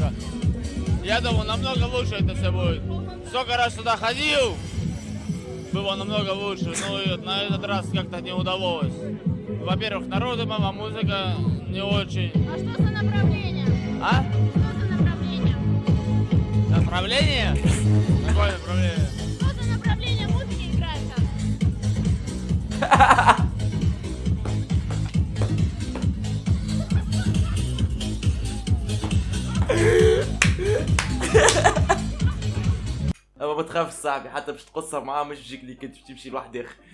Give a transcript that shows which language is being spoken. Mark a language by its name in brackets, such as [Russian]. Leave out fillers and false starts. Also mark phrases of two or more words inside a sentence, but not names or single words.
[Russian] Я думал, намного лучше это все будет. Сколько раз сюда ходил, было намного лучше, но на этот раз как-то не удалось. Во-первых, народу мало, музыка не очень. А что за направление? А? Что за направление? Направление? Какое направление? Что за направление музыки играет там? [Arabic] أما ما تخافش صاحبي، حتى باش تقصر معاه مش بيجيك اللي كنت باش تمشي لواحد آخر.